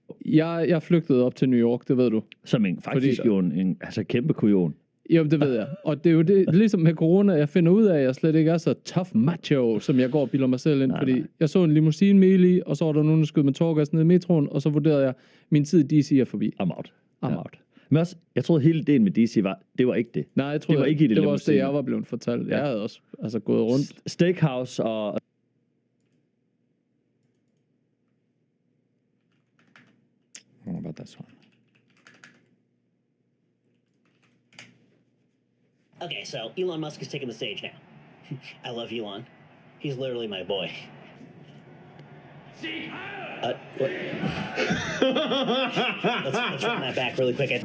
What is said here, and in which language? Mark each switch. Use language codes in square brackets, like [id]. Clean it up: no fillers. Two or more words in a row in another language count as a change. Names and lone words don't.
[da] Jeg flygtede op til New York, det ved du. Som faktisk jo en kæmpe kujon. Jo, det ved jeg. Og det er jo det, ligesom med corona, jeg finder ud af, at jeg slet ikke er så [en] tough macho, [da] som jeg går og bilder mig selv ind. Fordi jeg så en limousine med ild i, og så var der nogen, der skød med tårgas ned i metroen, og så vurderede jeg, min tid i DC er forbi. [en] I'm out. [da] Men også, jeg troede hele ideen med DC det var ikke det. Nej, jeg troede, det var ikke i det var også det, jeg var blevet fortalt. Ja. Jeg havde også gået rundt. Steakhouse og... [en] I don't know about this one. Okay, so Elon Musk is taking the stage now. I love Elon. He's literally my boy. What? let's run that back really quick.